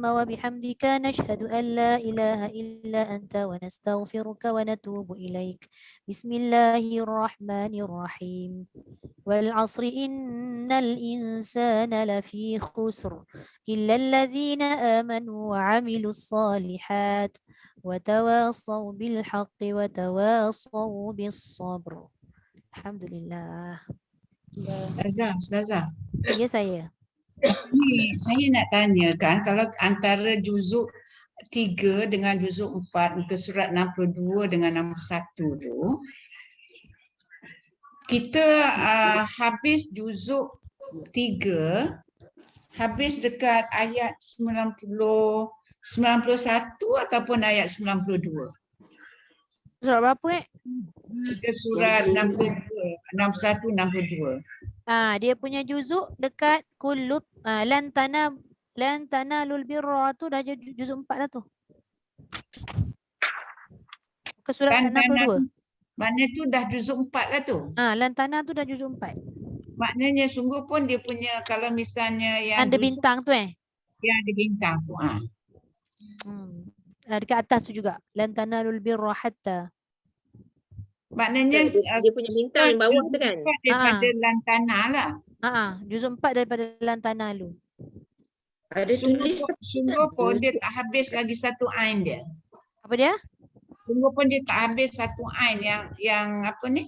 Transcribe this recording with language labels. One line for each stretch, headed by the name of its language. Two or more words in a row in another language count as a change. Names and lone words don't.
Arabic: وبحمدك نشهد أن لا إله إلا أنت ونستغفرك ونتوب إليك بسم الله الرحمن الرحيم والعصر إن الإنسان لفي خسر إلا الذين آمنوا وعملوا الصالحات وتواصوا بالحق وتواصوا بالصبر.
Malay: Alhamdulillah. Ustazah. Ya saya. Ni saya nak tanya kan, kalau antara juzuk 3 dengan juzuk 4 muka surat 62 dengan 61 tu, kita habis juzuk 3 habis dekat ayat 91 ataupun ayat 92? Surat berapa Kita surat 62, 61, 62. Dia punya juzuk dekat kullut
Arabic: لن تنالوا البر
Malay: tu dah juzuk 4 dah tu. muka surat Lantana 62. Mana tu dah juzuk 4 lah tu. Lantana tu dah juzuk 4. Maknanya sungguh pun dia punya kalau misalnya yang Ada bintang tu yang ada bintang tu. Dekat atas tu juga.
Arabic: لن تنالوا البر حتى.
Malay: Maknanya Dia punya bintang yang bawah tu kan? daripada lantana lah. Juzuk 4 daripada lantana lu. Ada tulis Sungguh pun dia tak habis lagi satu ain dia. Apa dia? Sungguh pun dia tak habis satu ain yang apa ni?